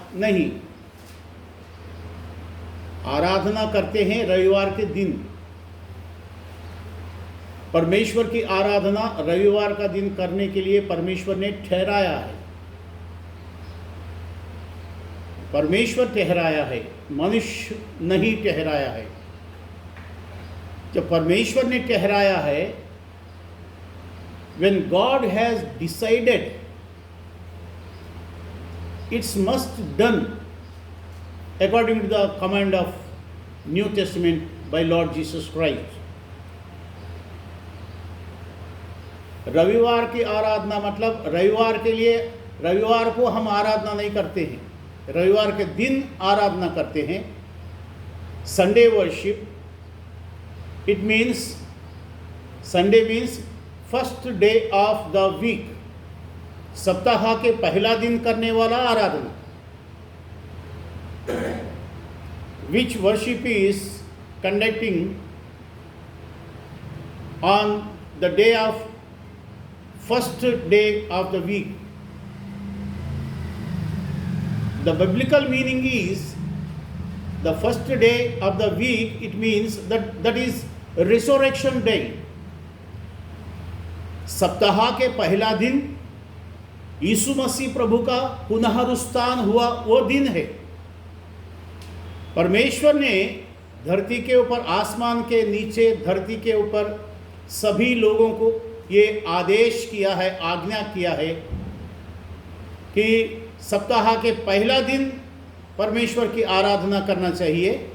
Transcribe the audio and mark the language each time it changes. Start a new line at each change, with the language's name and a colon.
Hindi: नहीं, आराधना करते हैं रविवार के दिन। परमेश्वर की आराधना रविवार का दिन करने के लिए परमेश्वर ने ठहराया है। परमेश्वर ठहराया है, मनुष्य नहीं ठहराया है। जब परमेश्वर ने ठहराया है,
English: when God has decided, it's must done according to the command of New Testament by Lord Jesus Christ.
Hindi: रविवार की आराधना मतलब रविवार के लिए, रविवार को हम आराधना नहीं करते हैं, रविवार के दिन आराधना करते हैं।
English: Sunday worship, it means Sunday means first day of the week,
Hindi: सप्ताह के पहला दिन करने वाला आराधना।
English: Which worship is conducting on the day of first day of the week. The biblical meaning is the first day of the week, it means that is resurrection day.
Hindi: सप्ताह के पहला दिन यीशु मसीह प्रभु का पुनरुत्थान हुआ वो दिन है। परमेश्वर ने धरती के ऊपर, आसमान के नीचे धरती के ऊपर सभी लोगों को ये आदेश किया है, आज्ञा किया है कि सप्ताह के पहला दिन परमेश्वर की आराधना करना चाहिए।